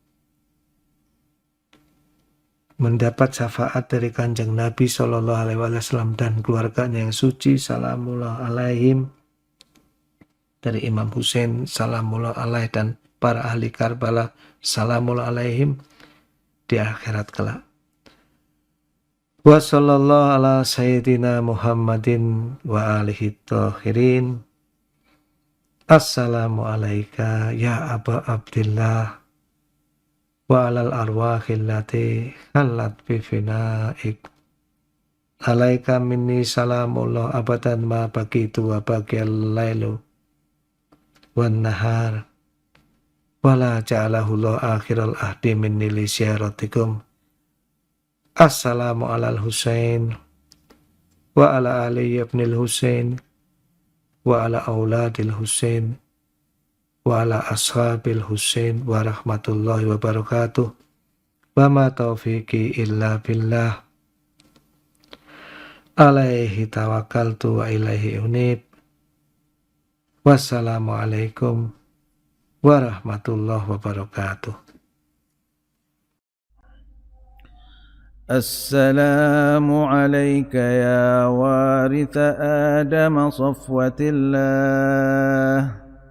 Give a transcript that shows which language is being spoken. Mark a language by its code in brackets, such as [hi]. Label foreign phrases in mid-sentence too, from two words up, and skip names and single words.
[id] mendapat syafaat dari Kanjeng Nabi SAW dan keluarganya yang suci [ar] سلام الله عليهم, [id] dari Imam Hussein [ar] سلام الله عليه [id] dan para ahli Karbala [ar] سلام الله عليهم [id] di akhirat kelak. [ar] وصلى الله على سيدنا محمد وآله طاهرين. السلام عليك يا أبا عبد الله وعلى الأرواح التي حلت بفنائك. عليك مني سلام الله أبدا ما بقيت وبقي الليل والنهار ولا جعله الله آخر العهد مني لزيارتكم. السلام على الحسين وعلى علي بن الحسين وعلى أولاد الحسين وعلى أصحاب الحسين ورحمة الله وبركاته وما توفيقي إلا بالله عليه توكلت وإليه أنيب. والسلام عليكم ورحمة الله وبركاته. السلام عليك يا وارث آدم صفوة الله.